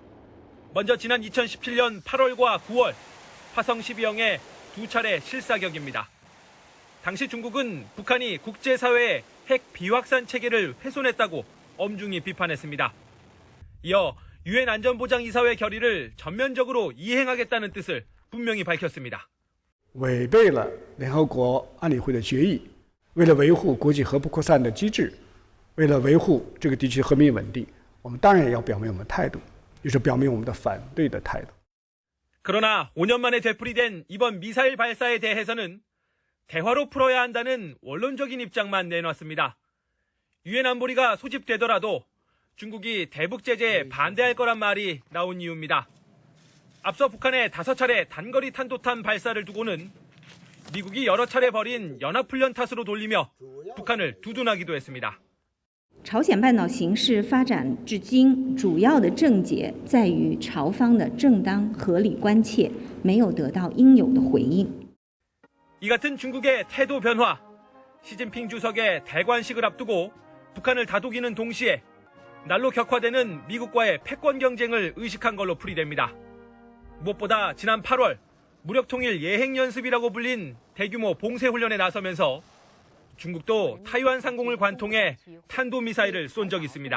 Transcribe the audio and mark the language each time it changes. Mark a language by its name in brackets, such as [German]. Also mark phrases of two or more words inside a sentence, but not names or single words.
[Korean] 먼저 지난 2017년 8월과 9월 화성 12형의 2차례 실사격입니다. 당시 중국은 북한이 국제사회의 핵 비확산 체계를 훼손했다고 엄중히 비판했습니다. 이어 유엔 안전보장이사회 결의를 전면적으로 이행하겠다는 뜻을 분명히 밝혔습니다. [Chinese] 违背了联合国安理会的决议，为了维护国际核不扩散的机制，为了维护这个地区和平稳定，我们当然要表明我们态度，也是表明我们的反对的态度。 [Korean] 그러나 5년 만에 되풀이된 이번 미사일 발사에 대해서는 대화로 풀어야 한다는 원론적인 입장만 내놨습니다. 유엔 안보리가 소집되더라도 중국이 대북 제재에 반대할 거란 말이 나온 이유입니다. 앞서 북한의 5차례 단거리 탄도탄 발사를 두고는 미국이 여러 차례 벌인 연합훈련 탓으로 돌리며 북한을 두둔하기도 했습니다. [Chinese] 朝鲜半岛形势发展至今，主要的症结在于朝方的正当合理关切没有得到应有的回应。 [Korean] 이 같은 중국의 태도 변화, 시진핑 주석의 대관식을 앞두고 북한을 다독이는 동시에 날로 격화되는 미국과의 패권 경쟁을 의식한 걸로 풀이됩니다. 무엇보다 지난 8월 무력통일 예행연습이라고 불린 대규모 봉쇄훈련에 나서면서 중국도 타이완 상공을 관통해 탄도미사일을 쏜 적이 있습니다.